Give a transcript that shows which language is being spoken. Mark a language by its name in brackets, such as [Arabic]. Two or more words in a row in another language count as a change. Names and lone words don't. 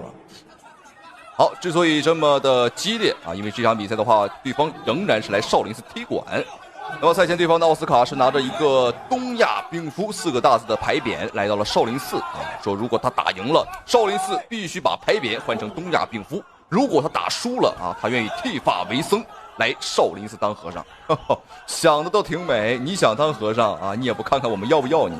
[Chinese] 好，之所以這麼的激烈啊，因為這場比賽的話，對方仍然是來少林寺踢館。那麼賽前對方的奧斯卡是拿着一個東亞病夫4個大字的牌匾來到了少林寺啊，說如果他打贏了，少林寺必須把牌匾換成東亞病夫；如果他打輸了啊，他願意剃髮為僧，來少林寺當和尚。想的都挺美，你想當和尚啊，你也不看看我們要不要你。